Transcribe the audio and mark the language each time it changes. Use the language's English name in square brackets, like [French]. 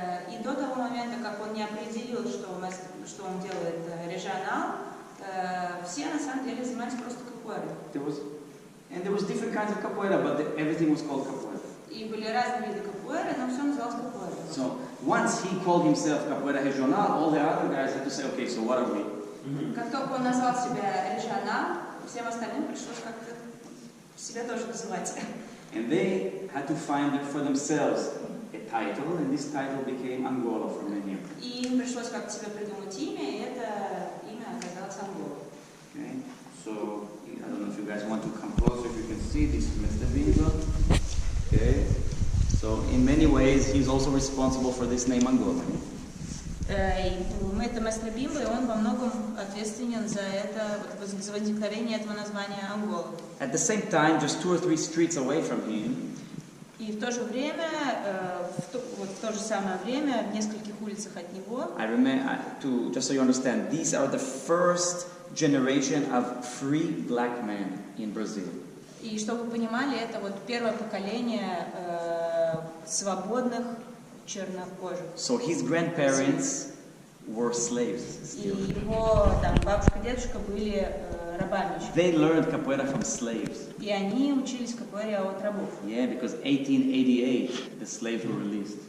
[Russian] И до того момента, как он не определил, что он делает регионал, все на самом деле занимались просто капоэйрой. [English] There was different kinds of capoeira, but everything was called capoeira. [Russian] И были разные виды капоэйры, но все называлось капоэйрой. [English] So once he called himself capoeira regional, all the other guys had to say, okay, so what are we? [Russian] Как только он назвал себя регионал, всем остальным пришлось как-то себя тоже называть. [English] And they had to find for themselves a title, and this title became Angola for many of them. [Russian] И им пришлось как-то себе придумать имя, и это имя оказалось Ангола. [English] Okay, so I don't know if you guys want to come closer, if you can see this is Mestre Bimba. Okay, so in many ways he's also responsible for this name Angola. [Russian] Это Месtre Bimba, и он во многом ответственен за это, за возникновение этого названия Ангола. [English] At the same time, just 2 or 3 streets away from him, [Russian] и в то же время, в то же самое время, в нескольких улицах от него, [English] I remember, just so you understand, these are the first generation of free black men in Brazil. [Russian] И чтобы вы понимали, это вот первое поколение свободных чернокожих. [English] So his grandparents were slaves [Russian] И [English] still. [Russian] его там бабушка, дедушка были рабами еще. [English] They learned capoeira from slaves. [Russian] И они учились капоэре от рабов. [English] Yeah, because 1888 the slaves were released.